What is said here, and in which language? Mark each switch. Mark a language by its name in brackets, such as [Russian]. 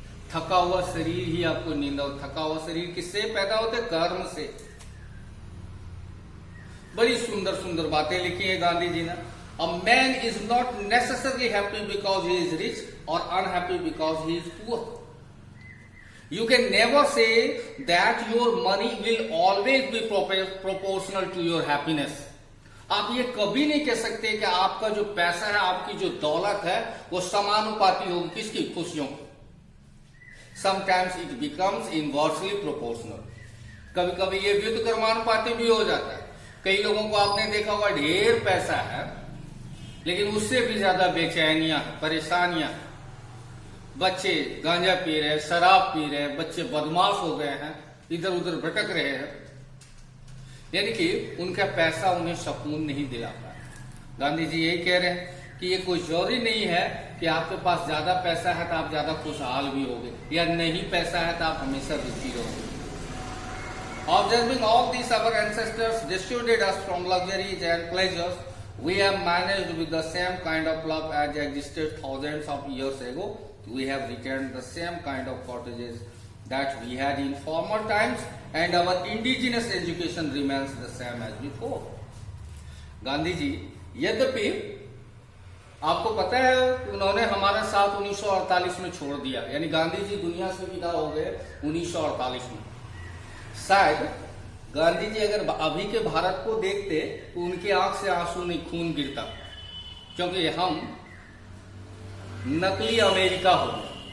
[Hindi] थका हुआ शरीर ही आपको नींद, और थका हुआ शरीर किससे पैदा होते हैं, कर्म से। बड़ी सुंदर सुंदर बातें लिखी है गांधी जी ने। [English] A man is not necessarily happy because he is rich और unhappy because he is poor. You can never say that your money will always be proportional to your happiness. [Hindi] आप ये कभी नहीं कह सकते कि आपका जो पैसा है, आपकी जो दौलत है, वो समानुपाती होगी किसकी, खुशियों की। [English] Sometimes it becomes inversely proportional. [Hindi] कभी कभी ये व्युत कर्मानुपाती भी हो जाता है। कई लोगों को आपने देखा होगा ढेर पैसा है, लेकिन उससे भी ज्यादा बेचैनियां, परेशानियां, बच्चे गांजा पी रहे हैं, शराब पी रहे हैं, बच्चे बदमाश हो गए हैं, इधर उधर भटक रहे हैं, यानी कि उनका पैसा उन्हें सुकून नहीं दिला पाया। गांधी जी यही कह रहे हैं कि ये कोई जरूरी नहीं है कि आपके पास ज्यादा पैसा है तो आप ज्यादा खुशहाल भी होगे, या नहीं पैसा है तो आप हमेशा दुखी रहोगे। [English] Observing all these, our ancestors distributed us from luxuries and pleasures. We have managed with the same kind of love as existed thousands of years ago. We have retained the same kind of cottages that we had in former times, and our indigenous education remains the same as before. [Hindi] Gandhi ji, यद्यपि आपको पता है कि उन्होंने हमारा साथ 1948 में छोड़ दिया, यानी गांधी जी दुनिया से विदा हो गए 1948 में। शायद गांधी जी अगर अभी के भारत को देखते तो उनकी आंख से आंसू नहीं खून गिरता, क्योंकि हम नकली अमेरिका हो गए।